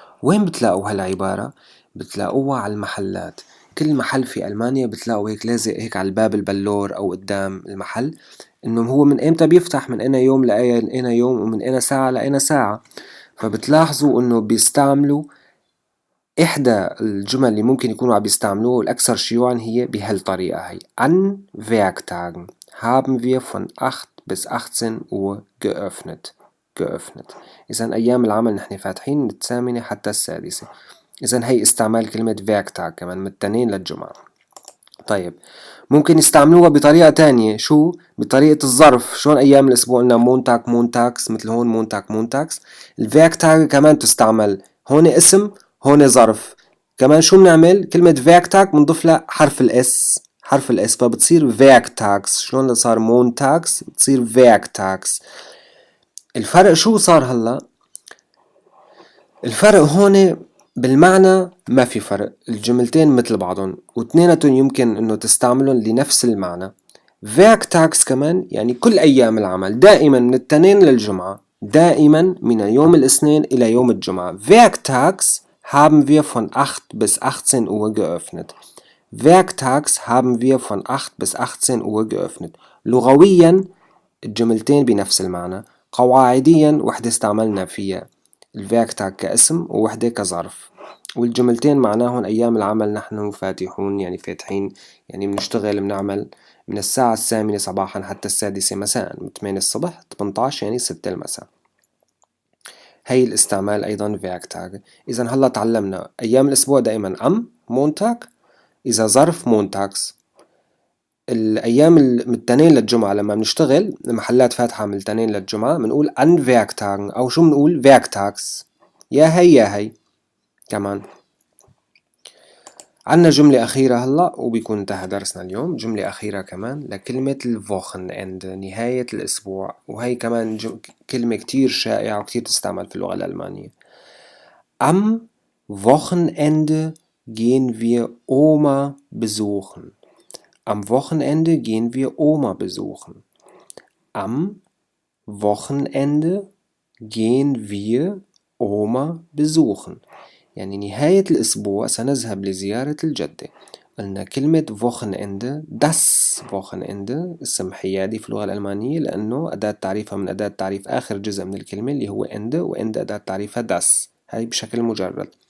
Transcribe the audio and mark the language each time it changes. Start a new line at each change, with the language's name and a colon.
Arabic: وين بتلاقوا هالعبارة؟ بتلاقوها على المحلات، كل محل في ألمانيا بتلاقوا هيك لازق هيك على الباب البلور أو قدام المحل، إنه هو من أمتى بيفتح، من أين يوم لأين يوم ومن أين ساعة لأين ساعة. فبتلاحظوا إنه بيستعملوا إحدى الجمل اللي ممكن يكونوا عم بيستعملوها والأكثر شيوعاً هي بهالطريقة هي.
German: An Werktagen haben wir von 8 bis 18 Uhr geöffnet. geöffnet.
Arabic: إذن أيام العمل نحن فاتحين من 8 حتى 6. إذن هي استعمال كلمة Werktag كمان من التنين للجمعة. طيب ممكن يستعملوها بطريقة تانية، شو؟ بطريقة الظرف. شلون أيام الأسبوع قلنا مونتاك مونتاكس، مثل هون مونتاك مونتاكس. الفيكتاغ كمان تستعمل، هون اسم هون ظرف. كمان شو بنعمل؟ كلمة فيكتاغ بنضيف لها حرف الاس، حرف الاس، فبتصير فيكتاكس. شلون صار مونتاكس؟ بتصير فيكتاكس. الفرق شو صار هلا؟ الفرق هون بالمعنى ما في فرق، الجملتين مثل بعضهم واثنيناتهم يمكن انه تستعملهم لنفس المعنى. Werktags كمان يعني كل ايام العمل، دائما من الاثنين للجمعة، دائما من يوم الاثنين الى يوم الجمعة.
German: Werktags haben wir von 8 bis 18 Uhr geöffnet. Werktags haben wir von 8 bis 18 Uhr geöffnet.
Arabic: لغويا الجملتين بنفس المعنى، قواعديا وحدة استعملنا فيها الفيكتاغ كاسم ووحدة كظرف، والجملتين معناهن أيام العمل نحن فاتحون يعني فاتحين يعني بنشتغل بنعمل من الساعة 8 صباحا حتى 6 مساء، من 8 الصبح 18 يعني 6 المساء. هي الاستعمال أيضا فيكتاغ. إذا هلا تعلمنا أيام الأسبوع دائما أم مونتاك، إذا ظرف مونتاكس، الأيام من التنين للجمعة لما بنشتغل محلات فاتحة من التنين للجمعة بنقول أن فيرك تاغن، أو شو بنقول؟ فيرك تاكس. يا هي يا هي. كمان عنا جملة أخيرة هلأ وبيكون انتهى درسنا اليوم. جملة أخيرة كمان لكلمة الفوخن اند، نهاية الأسبوع، وهي كمان كلمة كتير شائعة وكتير تستعمل في اللغة الألمانية.
German: أم Wochenende gehen wir Oma besuchen. Am Wochenende gehen wir Oma besuchen. Am Wochenende gehen wir Oma besuchen.
Arabic: يعني نهاية الأسبوع سنذهب لزيارة الجدة. قلنا كلمة Wochenende، das Wochenende اسم حيادي في اللغة الألمانية لأنه أداة تعريفها من أداة تعريف آخر جزء من الكلمة اللي هو Ende، وEnde أداة تعريفها das. هاي بشكل مجرد.